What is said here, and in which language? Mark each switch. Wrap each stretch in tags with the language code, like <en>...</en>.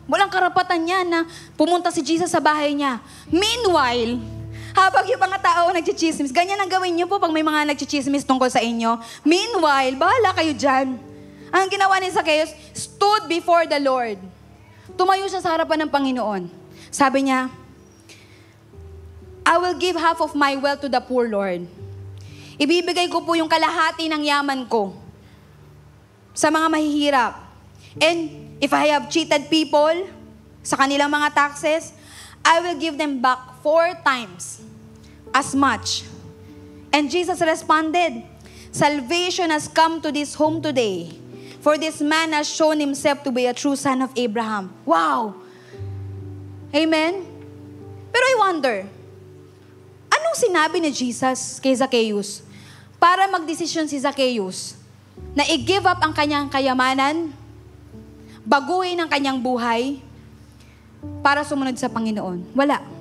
<tl>Walang karapatan yan na pumunta si Jesus sa bahay niya. Meanwhile, habang yung mga tao nagchichismis, ganyan ang gawin niyo po pag may mga nagchichismis tungkol sa inyo. Meanwhile, bahala kayo dyan. Ang ginawa ni Zacchaeus,</tl> <en>stood before the Lord.</en> <tl>Tumayo siya sa harapan ng Panginoon. Sabi niya,</tl> <en>I will give half of my wealth to the poor, Lord.</en> <tl>Ibibigay ko po yung kalahati ng yaman ko sa mga mahihirap.</tl> <en>And if I have cheated people</en> <tl>sa kanilang mga taxes,</tl> <en>I will give them back 4 times as much. And Jesus responded, salvation has come to this home today, for this man has shown himself to be a true son of Abraham. Wow! Amen?</en> <tl>Pero</tl> <en>I wonder,</en> <tl>anong sinabi ni Jesus kay Zacchaeus para magdesisyon si Zacchaeus na i-give up ang kanyang kayamanan, baguhin ang kanyang buhay para sumunod sa Panginoon? Wala.</tl>